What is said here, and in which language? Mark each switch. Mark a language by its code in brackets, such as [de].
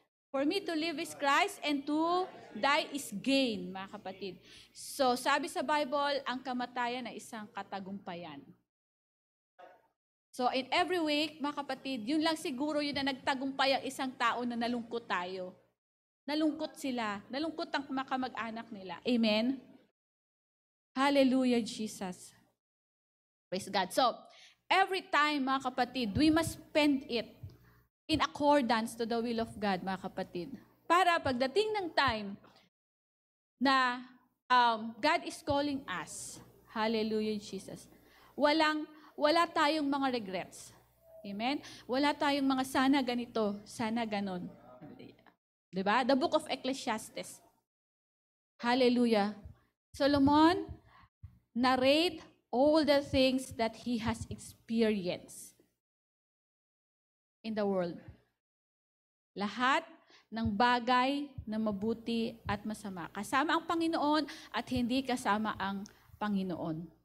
[en] For me to live is Christ and to die is gain, [tl] mga kapatid. So, sabi sa Bible, ang kamatayan ay isang katagumpayan. So, [en] in every week, [tl] mga kapatid, yun lang siguro yun na nagtagumpay ang isang tao na nalungkot tayo. Nalungkot sila. Nalungkot ang kamag-anak nila. [en] Amen? Hallelujah, Jesus. Praise God. So, every time, [tl] mga kapatid, [en] we must spend it in accordance to the will of God, mga kapatid. [tl] Para pagdating ng time na [en] God is calling us, [tl] hallelujah, Jesus, wala tayong mga regrets. Amen? Wala tayong mga sana ganito, sana ganon. Diba? [en] The book of Ecclesiastes. Hallelujah. Solomon narrate all the things that he has experienced in the world. [tl] Lahat ng bagay na mabuti at masama. Kasama ang Panginoon at hindi kasama ang Panginoon.